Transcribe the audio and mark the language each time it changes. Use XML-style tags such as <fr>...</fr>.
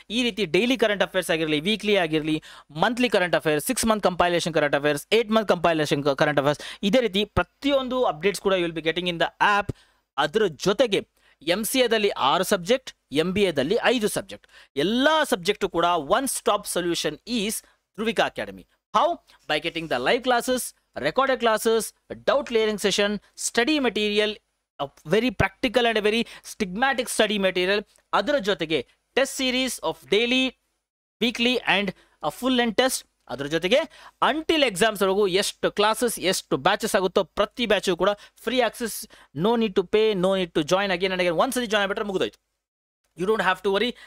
<kn>ಈ ರೀತಿ daily current affairs ಆಗಿರಲಿ, ವೀಕ್ಲಿ ಆಗಿರಲಿ, monthly current affairs, 6 month compilation current affairs, 8 month compilation current affairs, ಇದೇ ರೀತಿ ಪ್ರತಿಯೊಂದು ಅಪ್ಡೇಟ್ಸ್ ಕೂಡ</kn> <en>You will be getting in the app.</en> <kn>ಅದರ ಜೊತೆಗೆ MCAದಲ್ಲಿ 6 ಸಬ್ಜೆಕ್ಟ್, MBAದಲ್ಲಿ 5 ಸಬ್ಜೆಕ್ಟ್, ಎಲ್ಲ ಸಬ್ಜೆಕ್ಟು ಕೂಡ</kn> <en>one stop solution is</en> <kn>ಧ್ರುವಿಕಾ academy.</kn> <en>How? By getting the live classes, recorded classes, doubt clearing session, study material, a very practical and a very stigmatic study material.</en> <kn>ಅದರ ಜೊತೆಗೆ</kn> <en>Test series of daily, weekly and a full length test.</en> <kn>ಅದರ ಜೊತೆಗೆ until ಎಕ್ಸಾಮ್ಸ್ವರೆಗೂ ಎಷ್ಟು classes, ಎಷ್ಟು batches ಆಗುತ್ತೋ ಪ್ರತಿ batch ಕೂಡ free access.</kn> <en>No need to pay, no need to join again and again.</en> <kn>ಒಂದ್ಸತಿ ಜಾಯ್ನ್ ಆಗಿಬಿಟ್ರೆ ಮುಗಿದೋಯ್ತು.</kn> <en>You don't have to worry.</en>